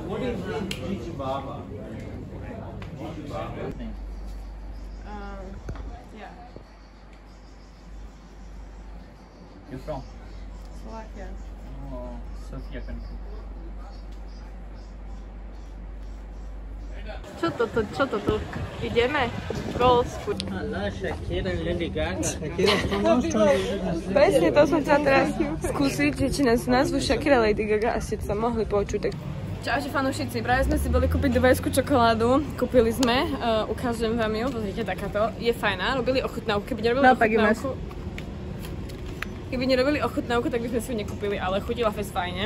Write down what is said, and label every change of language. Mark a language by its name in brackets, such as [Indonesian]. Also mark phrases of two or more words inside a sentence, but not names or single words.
[English] Yeah. You from? Slovakia. Oh, Sofia country. [Slovak] Čo toto? Ideme? [English] Goals food. [Slovak] Presne, to som chcela teraz skúsiť, že či nás nazvu Shakira, Lady Gaga a ste sa mohli počuť. Tak... Čaute fanúšici, práve sme si boli kúpiť dubajskú čokoládu, kúpili sme, ukážem vám ju, pozrite takáto, je fajná, robili ochutnávku, keby nerobili ochutnávku, tak by sme si ju nekúpili, ale chutila fest fajne.